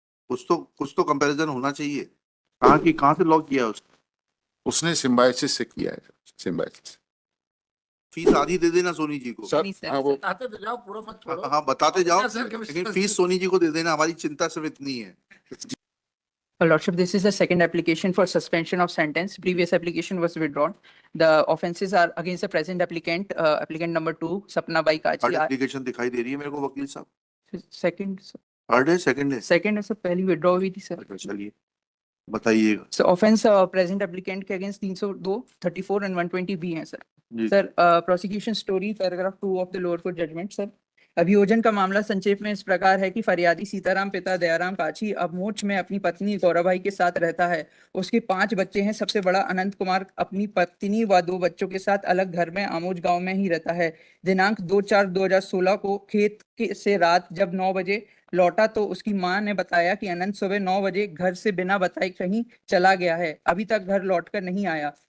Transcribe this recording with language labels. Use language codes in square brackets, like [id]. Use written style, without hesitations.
[hi] कुछ तो कंपैरिजन होना चाहिए। कहाँ से लॉक किया है उसने सिम्बायोसिस से किया है, सिम्बायोसिस। फीस आधी दे देना सोनी जी को। नहीं सर, हाँ, वो बताते तो जाओ, पूरा मत छोड़ो। हाँ बताते जाओ, सर, लेकिन फीस सोनी जी को दे देना, हमारी चिंता सिर्फ इतनी है। [en] Lordship, this is the second application for suspension of sentence. Previous application was withdrawn. The offences are against the present applicant, applicant number 2, Sapna Bai Kachi. [hi] Application दिखाई दे रही है मेरे को वकील साहब। [en] Second, [hi] थर्ड है, सेकंड है? second है सर, पहली withdraw हुई थी सर। चलिए बताइएगा। [en] So offense present applicant के against 302, 34 and 120 [hi] भी हैं sir. Ji. [en] Sir prosecution story paragraph 2 of the lower court judgment sir. [hi] अभियोजन का मामला संक्षेप में इस प्रकार है कि फरियादी सीताराम पिता दयाराम काची अब मोच में अपनी पत्नी गौराबाई के साथ रहता है। उसके 5 बच्चे हैं। सबसे बड़ा अनंत कुमार अपनी पत्नी व 2 बच्चों के साथ अलग घर में आमोज गांव में ही रहता है। दिनांक 2/4/2016 को खेत से रात जब 9 बजे लौटा तो उसकी मां ने बताया कि अनंत सुबह 9 बजे घर से बिना बताए कहीं चला गया है, अभी तक घर लौटकर नहीं आया।